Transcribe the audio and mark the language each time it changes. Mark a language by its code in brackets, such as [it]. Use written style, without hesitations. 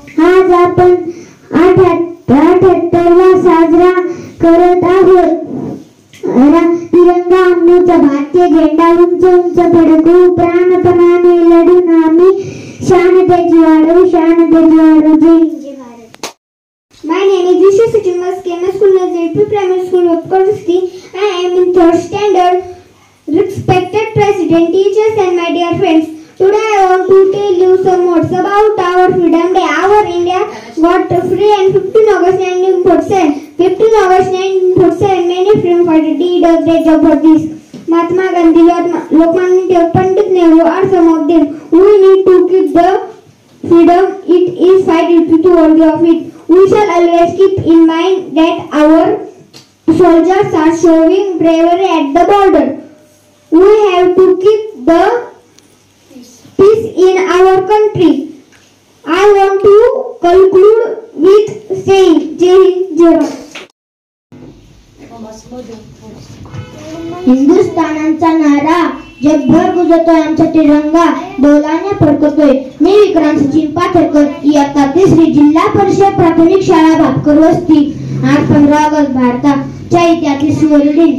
[mr] आज आपण 78वा साजरा करत आहोत. तिरंगा आमचा भारतीय झेंडा उंच उंच फडकवू, प्राणपणाने लढून आम्ही शांततेची वाढवू. जय Hind Bharat. [en] My name is Disha Sitimas, Kema School, Nazirpur Primary School of Kursti. I am in 3rd standard. Respected President, teachers and my dear friends, today I want to tell you some words about our Freedom Day. Our India got free on 15 August 1947. 15 August 1947, many freedom fighters did a great job for this. Mahatma Gandhi, Lokmanya Tilak, Pandit Nehru are some of them. We need to keep the freedom. It is fight to worthy of it. We shall always keep in mind that our soldiers are showing bravery at the border. We have to keep the peace in our country. I want to conclude with saying Jai Hind, Jai Bharat. [mr] हिंदुस्थानाचा नारा जगभर गुजरतोय, आमचा तिरंगा डोलाने फडकतोय. मी विक्रांत सचिन पाथरकर, इयत्ता 3री, जिल्हा परिषद प्राथमिक शाळा भापकर वस्ती. आज 15 ऑगस्ट भारताच्या इतिहासातील सुवर्णदिन.